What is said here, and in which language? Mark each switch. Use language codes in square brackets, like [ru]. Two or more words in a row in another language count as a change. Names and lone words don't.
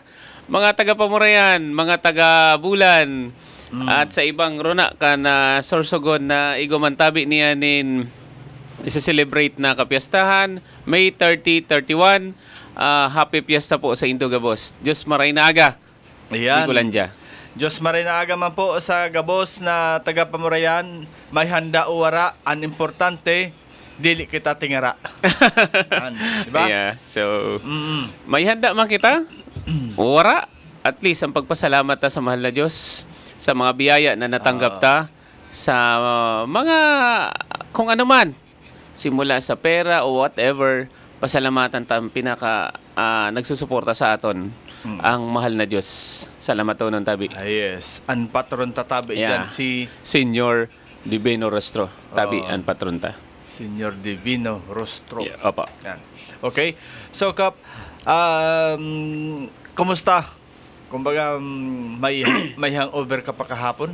[bik] Mga taga-Pamurayan, mga taga-Bulan, at sa ibang rona ka na Sorsogon na igumantabi niya isa-celebrate na kapiyastahan, May 30, 31. [en] Happy Fiesta [bik] po sa Indogabos. Diyos maray na aga. Ayan. Bikulandya. Diyos maray na aga man po sa Gabos na taga-Pamurayan. May handa o wara. Ang importante, dili kita tingara. Diba? [en] Yeah. So, [bik] may handa man kita. Wara. [en] At least, [bik] ang pagpasalamat ta sa mahal na Diyos, sa mga biyaya na natanggap ta, sa mga kung ano man, simula sa pera o whatever, [tl] pasalamatan tayong nagsusuporta [bik] sa aton ang mahal na Diyos. Salamat to ng tabi. [en] Yes. [bik] Ang patron tatabi dyan si Senior Divino Rostro. Tabi ang patron ta. Senior Divino Rostro. [en] Yeah, opo. [bik] Yan. Okay. So, Kap, kumusta? [tl] Kumbaga, may hangover ka pa kahapon?